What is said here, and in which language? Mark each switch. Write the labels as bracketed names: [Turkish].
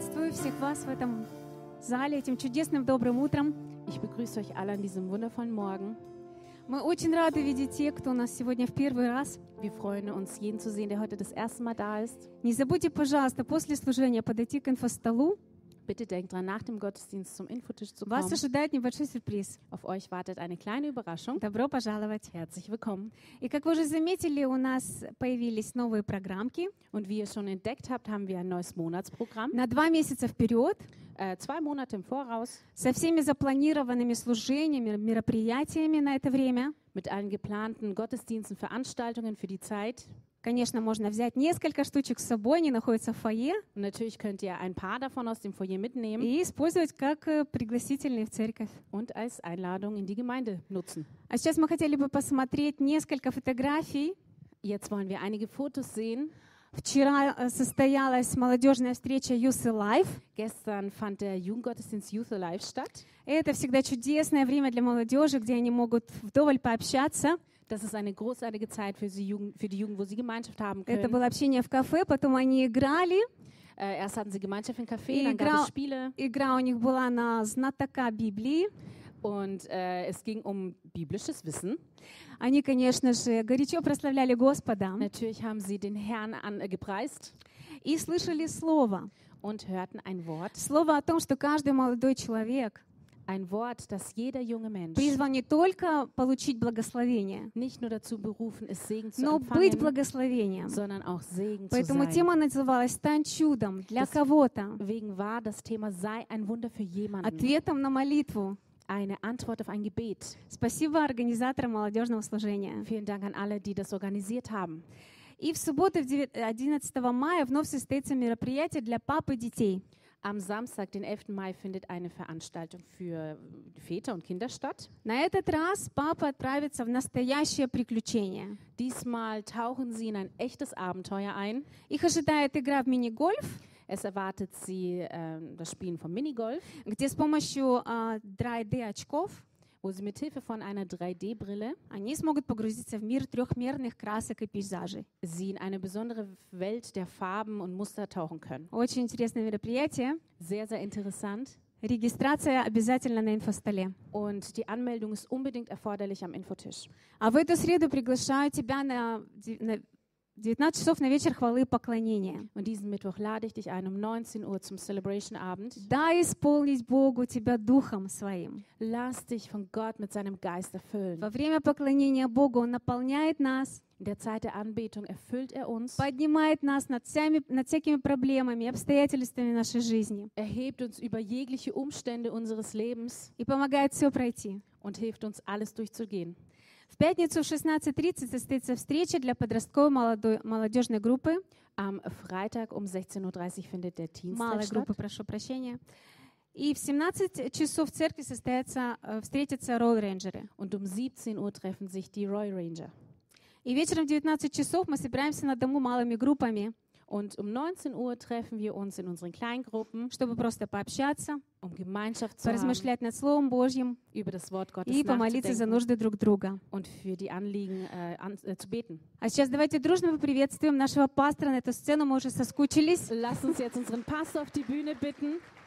[Russian] Всех вас в этом зале, этим чудесным добрым утром. [German] Ich begrüße euch alle an diesem wundervollen Morgen. [Russian] Мы очень рады видеть тех, кто у нас сегодня в первый раз. [German] Wir freuen uns, jeden zu sehen, der heute das erste Mal da ist. [Russian] Не забудьте, пожалуйста, после служения подойти к инфостолу. [German] Bitte denkt dran, nach dem Gottesdienst zum Infotisch zu kommen. [Russian] Вас ожидает небольшой сюрприз. [German] Auf euch wartet eine kleine Überraschung. [Russian] Добро пожаловать. [German] Herzlich willkommen. [Russian] И как вы уже заметили, у нас появились новые программки. [German] Und wie ihr schon entdeckt habt, haben wir ein neues Monatsprogramm. [Russian] На 2 месяца вперед. [German] Zwei Monate im Voraus. [Russian] Со всеми запланированными служениями, мероприятиями на это время. [German] Mit allen geplanten Gottesdiensten, Veranstaltungen für die Zeit. [Russian] Конечно, можно взять несколько штучек с собой, они находятся в фойе. [German] Natürlich könnt ihr ein paar davon aus dem Foyer mitnehmen. [Russian] И использовать как пригласительные в церковь. [German] Und als Einladung in die Gemeinde nutzen. [Russian] А сейчас мы хотели бы посмотреть несколько фотографий. [German] Jetzt wollen wir einige Fotos sehen. [Russian] Вчера состоялась молодежная встреча Youth Alive. [German] Gestern fand der Jugendgottesdienst Youth Alive statt. [Russian] Это всегда чудесное время для молодежи, где они могут вдоволь пообщаться. [German] Das ist eine großartige Zeit für sie Jugend, für die Jugend, wo sie Gemeinschaft haben können. [Russian] Это было общение в кафе, потом они играли. [German] Erst hatten sie Gemeinschaft im Café, dann gab es Spiele. [Russian] Игра у них была на знатока Библии. [German] Und es ging um biblisches Wissen. [Russian] Они, конечно же, горячо прославляли Господа. [German] Natürlich haben sie den Herrn gepreist. [Russian] И слышали слово. [German] Und hörten ein Wort. [Russian] Слово о том, что каждый молодой человек [German] ein Wort, das jeder junge Mensch [Russian] призван не только получить благословение, [German] nicht nur dazu berufen, ist, Segen zu [Russian] но [German] empfangen, [Russian] быть благословением, [German] sondern auch Segen [Russian] поэтому [German] zu sein. [Russian] Тема называлась «Стань чудом для das кого-то», [German] wegen war das Thema, sei ein Wunder für jemanden. [Russian] Ответом на молитву. [German] Eine Antwort auf ein Gebet. [Russian] Спасибо организаторам молодежного служения. [German] Vielen Dank an alle, die das organisiert haben. [Russian] И в субботу, 11 мая, вновь состоится мероприятие для пап и детей. [German] Am Samstag, den 11. Mai, findet eine Veranstaltung für Väter und Kinder statt. [Russian] На этот раз папа отправится в настоящее приключение. [German] Diesmal tauchen sie in ein echtes Abenteuer ein. [Russian] Их ожидает игра в мини-гольф. [German] Es erwartet sie das Spielen von Minigolf. [Russian] Где с помощью 3D-очков, [German] wo sie mit Hilfe von einer 3D-Brille, [Russian] они смогут погрузиться в мир трехмерных красок и пейзажей. [German] Sie in eine besondere Welt der Farben und Muster tauchen können. [Russian] Очень интересное мероприятие. [German] Sehr, sehr interessant. [Russian] Регистрация обязательно на инфостоле. [German] Und die Anmeldung ist unbedingt erforderlich am Infotisch. [Russian] А в эту среду приглашаю тебя на 19 часов на вечер хвалы и поклонения. [German] Und diesen Mittwoch lade ich dich ein um 19 Uhr zum Celebration Abend. [Russian] Дай исполнить Богу тебя духом своим. [German] Lass dich von Gott mit seinem Geist erfüllen. [Russian] Во время поклонения Богу он наполняет нас. [German] In der Zeit der Anbetung erfüllt er uns. [Russian] Поднимает нас над всякими проблемами и обстоятельствами нашей жизни. [German] Erhebt uns über jegliche Umstände unseres Lebens. [Russian] И помогает все пройти. [German] Und hilft uns alles durchzugehen. [Russian] В пятницу в 16:30 состоится встреча для подростковой молодежной группы. [German] Am Freitag um 16:30 findet der Dienst statt. [Russian] Малой группы, прошу прощения. И в 17 часов в церкви встретятся Royal Rangers. [German] Und um 17 Uhr treffen sich die Royal Rangers. [Russian] И вечером в 19 часов мы собираемся на дому малыми группами. [German] Und um 19 Uhr treffen wir uns in unseren Kleingruppen, [Russian] чтобы просто пообщаться, [German] um Gemeinschaft zu [Russian] поразмышлять [German] haben, [Russian] над Словом Божьим, [German] über das Wort Gottes [Russian] и помолиться за нужды друг друга. [German] Und für die Anliegen, zu beten. [Russian] А сейчас давайте дружно поприветствуем нашего пастора на эту сцену, мы уже соскучились. [German] Lass uns jetzt unseren Pastor auf die Bühne bitten.